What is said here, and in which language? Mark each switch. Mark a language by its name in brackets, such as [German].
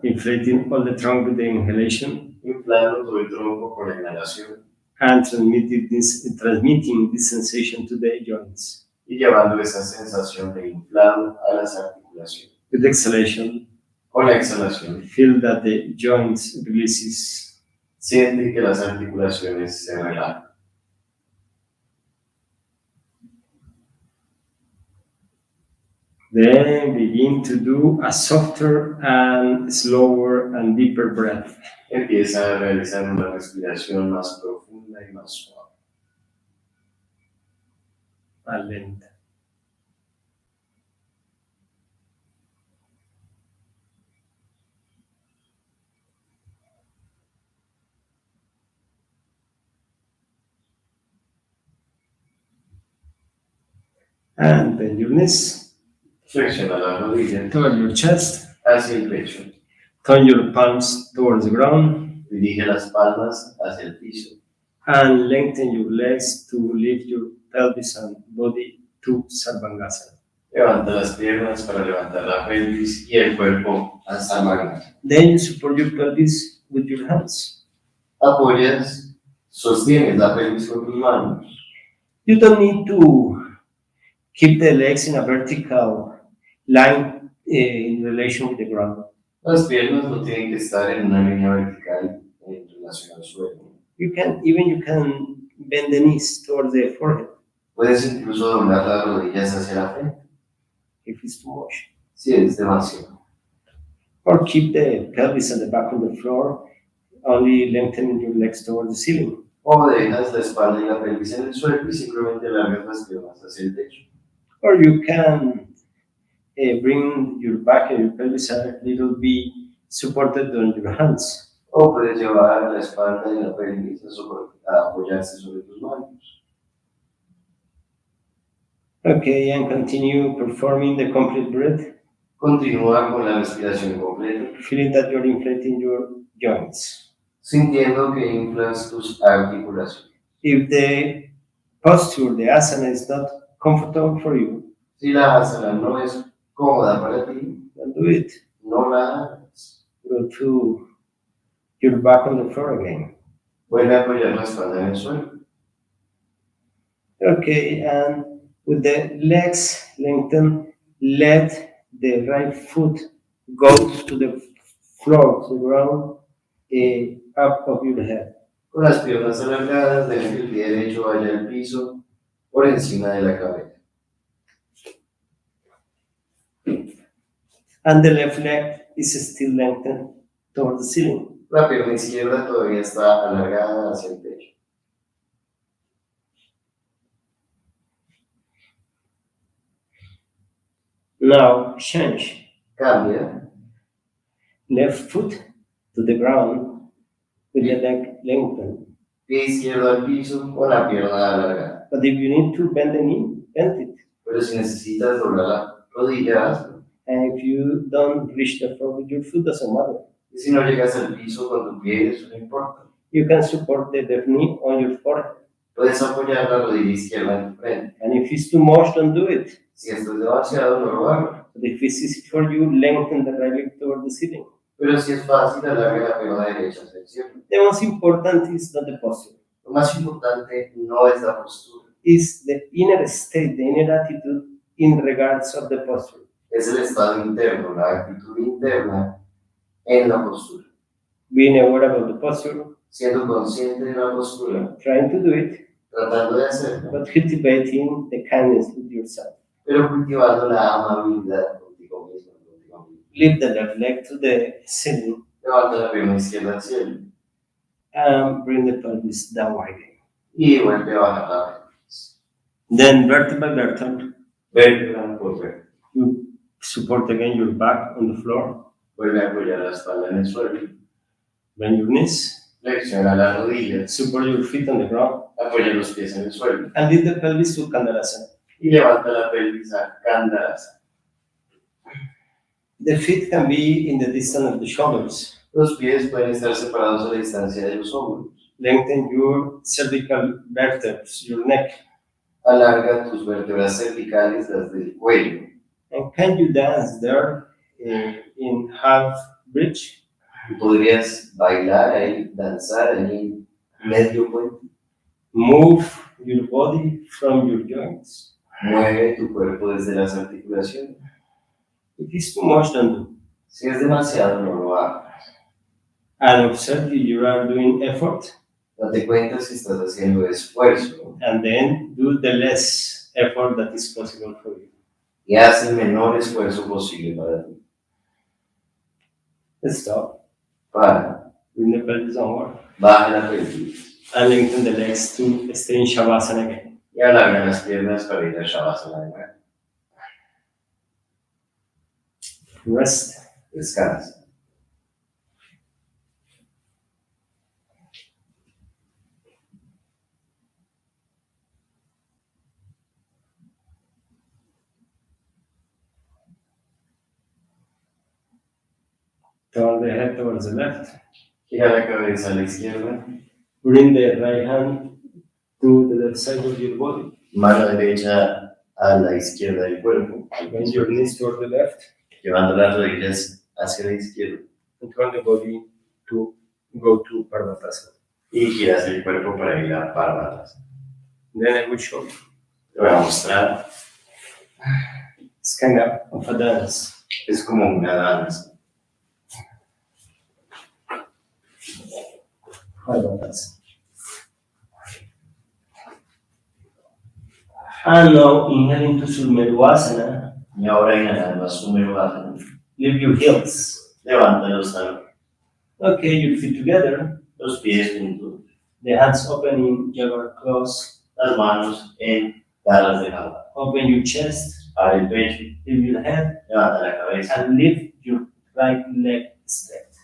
[English] Inflating all the trunk with the inhalation [Spanish] Inflando todo el tronco con la inhalación [English] and transmitting this sensation to the joints. [Spanish] y llevando esa sensación de inflado a las articulaciones. [English] With exhalation, [Spanish] Con la exhalación, [English] feel that the joints releases. [Spanish] siente que las articulaciones se relajan. [English] Then begin to do a softer and slower and deeper breath. [Spanish] Empieza a realizar una respiración más profunda y más suave. Más lenta. [English] And bend your knees [Spanish] Flexiona la rodilla [English] toward your chest. [Spanish] hacia el pecho. [English] Turn your palms towards the ground [Spanish] Dirige las palmas hacia el piso. [English] and lengthen your legs to lift your pelvis and body to Sarvangasana. [Spanish] Levanta las piernas para levantar la pelvis y el cuerpo hasta Sarvangasana. [English] Then you support your pelvis with your hands. [Spanish] Apoyas, sostienes la pelvis con tus manos. [English] You don't need to keep the legs in a vertical line in relation with the ground. [Spanish] Las piernas no tienen que estar en una línea vertical en relación al suelo. [English] You can bend the knees towards the forehead [Spanish] Puedes incluso doblar las rodillas hacia la frente, [English] if it's too much. [Spanish] si es demasiado. [English] Or keep the pelvis and the back on the floor, only lengthening your legs towards the ceiling. [Spanish] O dejas la espalda y la pelvis en el suelo y simplemente alargas las piernas hacia el techo. [English] Or you can bring your back and your pelvis a little bit supported on your hands. [Spanish] O puedes llevar la espalda y la pelvis a apoyarse sobre tus manos. [English] Okay, and continue performing the complete breath, [Spanish] Continúa con la respiración completa, [English] feeling that you're inflating your joints. [Spanish] sintiendo que inflas tus articulaciones. [English] If the posture, the asana, is not comfortable for you, [Spanish] Si la asana no es cómoda para ti, [English] don't do it. [Spanish] no la hagas. [English] Go to your back on the floor again. [Spanish] Vuelve a apoyar la espalda en el suelo. [English] Okay, and with the legs lengthened, let the right foot go to the floor, to the ground, up of your head. [Spanish] Con las piernas alargadas, deja que el pie derecho vaya al piso por encima de la cabeza. [English] And the left leg is still lengthened towards the ceiling. [Spanish] La pierna izquierda todavía está alargada hacia el techo. [English] Now change. [Spanish] Cambia, [English] Left foot to the ground with the leg lengthened. [Spanish] pie izquierdo al piso con la pierna alargada. [English] But if you need to bend the knee, bend it. [Spanish] Pero si necesitas doblar la rodilla, hazlo. [English] And if you don't reach the floor with your foot, doesn't matter. [Spanish] Y si no llegas al piso con tu pie, eso no importa. [English] You can support the left knee on your forehead. [Spanish] Puedes apoyar la rodilla izquierda en tu frente. [English] And if it's too much, don't do it. [Spanish] Si esto es demasiado, no lo hagas. [English] But if it's easy for you, lengthen the right leg toward the ceiling. [Spanish] Pero si es fácil, alarga la pierna derecha hacia el cielo. [English] The most important is not the posture. [Spanish] Lo más importante no es la postura, [English] It's the inner state, the inner attitude in regards of the posture. [Spanish] es el estado interno, la actitud interna en la postura. [English] Being aware about the posture, [Spanish] Siendo consciente de la postura, [English] trying to do it, [Spanish] tratando de hacerlo, [English] but cultivating the kindness with yourself. [Spanish] pero cultivando la amabilidad contigo mismo, contigo mismo. [English] Lift the left leg to the ceiling [Spanish] Levanta la pierna izquierda al cielo [English] and bring the pelvis downward again. [Spanish] y vuelve a bajar la pelvis. [English] Then vertebral, vertebral. [Spanish] Vértebra por vértebra. [English] You support again your back on the floor. [Spanish] Vuelve a apoyar la espalda en el suelo. [English] Bend your knees. [Spanish] Flexiona las rodillas. [English] Support your feet on the ground. [Spanish] Apoya los pies en el suelo. [English] And lift the pelvis to Kandalasana. [Spanish] Y levanta la pelvis a Kandalasana. [English] The feet can be in the distance of the shoulders. [Spanish] Los pies pueden estar separados a la distancia de los hombros. [English] Lengthen your cervical vertebrae, your neck. [Spanish] Alarga tus vértebras cervicales, las del cuello. [English] And can you dance there in half bridge? [Spanish] Podrías bailar ahí, danzar ahí, medio puente. [English] Move your body from your joints. [Spanish] Mueve tu cuerpo desde las articulaciones. [English] If it's too much, don't do. [Spanish] Si es demasiado, no lo hagas. [English] And observe if you are doing effort, [Spanish] Date cuenta si estás haciendo esfuerzo [English] and then do the less effort that is possible for you. [Spanish] y haz el menor esfuerzo posible para ti. [English] Stop. [Spanish] Para, [English] Bring the pelvis downward. [Spanish] baja la pelvis [English] And lengthen the legs to stay in Shavasana again. [Spanish] y alarga las piernas para ir a Shavasana de nuevo. [English] Rest. [Spanish] Descansa. [English] Turn the head towards the left. [Spanish] Gira la cabeza a la izquierda. [English] Bring the right hand to the left side of your body. [Spanish] Mano derecha a la izquierda del cuerpo. [English] Bend your knees toward the left. [Spanish] Llevando las rodillas hacia la izquierda. [English] And turn the body to go to Parvatasana. [Spanish] Y giras el cuerpo para ir a Parvatasana. [English] Then I will show you. [Spanish] Te voy a mostrar. [English] It's kind of a dance. [Spanish] Es como una danza. Parvatasana. [English] And now inhale into Surmedvasana. [Spanish] Y ahora inhalando a Sumedvasana. [English] Lift your heels. [Spanish] Levanta los talones. [English] Okay, your feet together. [Spanish] Los pies juntos. [English] The hands open in jaguar claws. [Spanish] Las manos en garras de jaguar. [English] Open your chest. [Spanish] Abre el pecho. [English] Lift your head. [Spanish] Levanta la cabeza. [English] And lift your right leg straight.